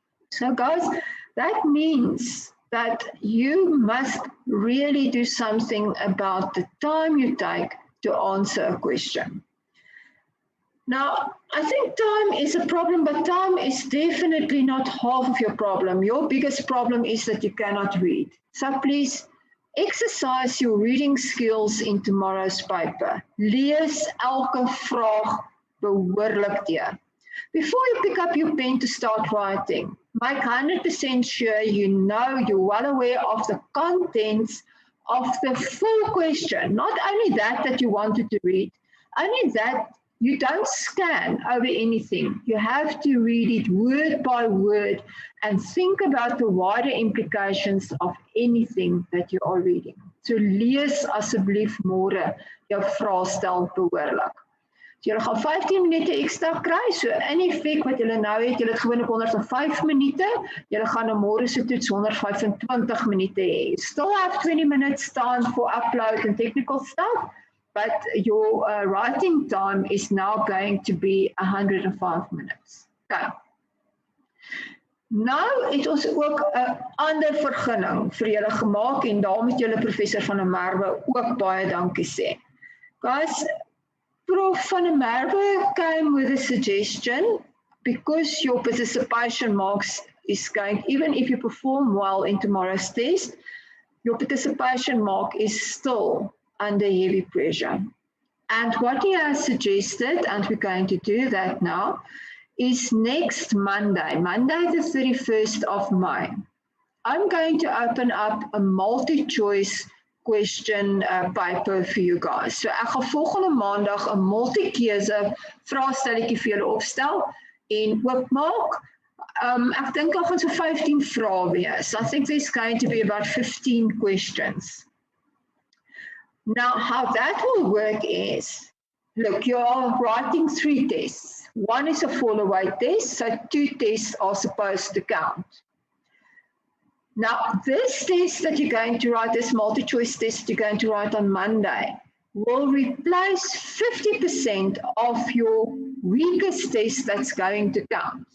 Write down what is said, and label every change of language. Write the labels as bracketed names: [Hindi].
[English] So guys, that means that you must really do something about the time you take to answer a question. Now, I think time is a problem, but time is definitely not half of your problem. Your biggest problem is that you cannot read. So please exercise your reading skills in tomorrow's paper. [Afrikaans] Lees elke vraag behoorlik deur. [English] Before you pick up your pen to start writing, make 100% sure you're well aware of the contents of the full question. Not only that you wanted to read, only that you don't scan over anything. You have to read it word by word and think about the wider implications of anything that you are reading. [Afrikaans] So lees asseblief môre jou vraestel behoorlik. So julle gaan 15 minute ekstra kry, so in effek wat julle nou het, julle het gewoonlik 105 minute, julle gaan na môre se toets 125 minute hê. [English] You still have 20 minutes time for upload and technical stuff, but your writing time is now going to be 105 minutes. Okay. [Afrikaans] Nou het ons ook 'n ander vergunning vir julle gemaak en daar moet julle professor van der Merwe ook baie dankie sê. [English] Guys, Prof van der Merwe came with a suggestion because your participation marks is going, even if you perform well in tomorrow's test, your participation mark is still under heavy pressure. And what he has suggested, and we're going to do that now, is next Monday, the 31st of May. I'm going to open up a multi-choice question paper for you guys. [Afrikaans] So ek gaan volgende maandag 'n multi-keuse vraestelletjie vir julle opstel en oopmaak. Ek dink daar gaan so 15 vrae wees. [English] I think there's going to be about 15 questions. Now, how that will work is, look, you're writing 3 tests. One is a fall-away test, so 2 tests are supposed to count. Now, this test that you're going to write, this multi-choice test you're going to write on Monday, will replace 50% of your weakest test that's going to count.